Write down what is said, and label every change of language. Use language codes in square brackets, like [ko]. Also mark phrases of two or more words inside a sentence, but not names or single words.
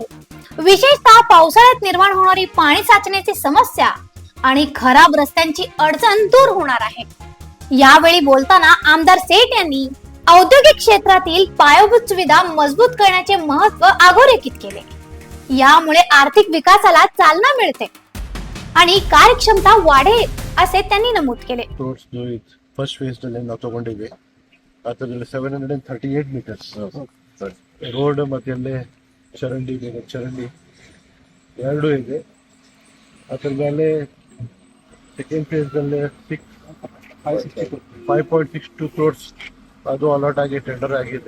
[mr] विशेषतः पावसाळ्यात निर्माण होणारी पाणी साचण्याची समस्या आणि खराब रस्त्यांची अडचण दूर होणार आहे। यावेळी बोलताना आमदार सेठ यांनी औद्योगिक क्षेत्रातील पायाभूत सुविधा मजबूत करण्याचे महत्त्व अधोरेखित केले। यामुळे आर्थिक विकासाला चालना मिळते आणि कार्यक्षमता वाढेल असे त्यांनी नमूद केले। [en] first phase [kn] ನಲ್ಲಿ ನಾವು ತಗೊಂಡಿದ್ವಿ ಅದರಲ್ಲಿ 738 [en] meters road [kn] ಮತ್ತೆ ಅಲ್ಲಿ ಚರಂಡಿ ಎರಡು ಇದೆ। ಅದರ ಮೇಲೆ [en] second phase [kn] ನಲ್ಲಿ 5.62 crores ಅದು ಅಲಾಟ್ ಆಗಿ ಟೆಂಡರ್ ಆಗಿದೆ।